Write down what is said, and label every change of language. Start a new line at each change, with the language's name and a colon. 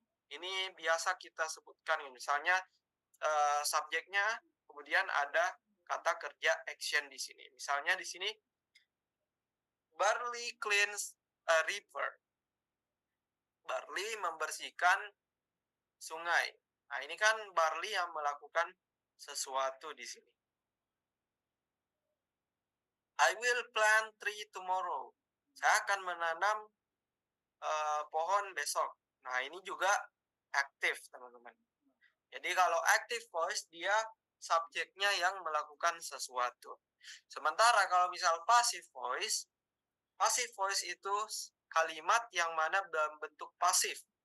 Indonesian: Ini biasa kita sebutkan, misalnya subjeknya, kemudian ada kata kerja action di sini. Misalnya di sini,
English: Barley cleans a river.
Indonesian: Barley membersihkan sungai. Nah, ini kan Barley yang melakukan sesuatu di sini.
English: I will plant tree tomorrow.
Indonesian: Saya akan menanam pohon besok. Nah, ini juga aktif, teman-teman. Jadi kalau active voice, dia subjeknya yang melakukan sesuatu. Sementara kalau misal passive voice itu kalimat yang mana dalam bentuk pasif.